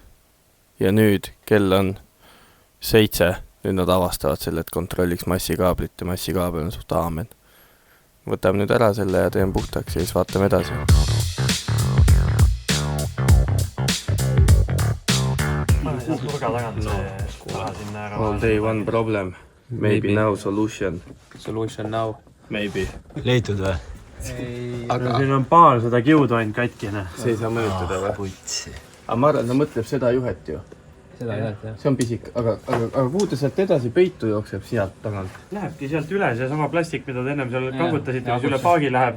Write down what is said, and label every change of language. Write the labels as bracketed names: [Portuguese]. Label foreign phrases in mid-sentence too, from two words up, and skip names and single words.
[Estonian] Ja nüüd kell on 7. Nüüd nad avastavad selle, et kontrolliks massikaablit ja massikaabel on suht aamen. Võtame nüüd ära selle ja teen puhtaks ja siis vaatame edasi. Nurga tagant see sinna ära. [English] All day one problem. Maybe now solution. Solution now. [Estonian] Maybe. Leitud või? Aga siin on paar seda kiudu ainult katkine. See ei saa mõjutada või? Aga ma arvan, ta mõtleb seda juhet ju. Seda juhet, jah. See on pisik, aga kuhu ta sealt edasi peitu jookseb sealt tagant? Lähebki sealt üle see sama plastik, mida te ennem seal kangutasite, mis üle paagi läheb.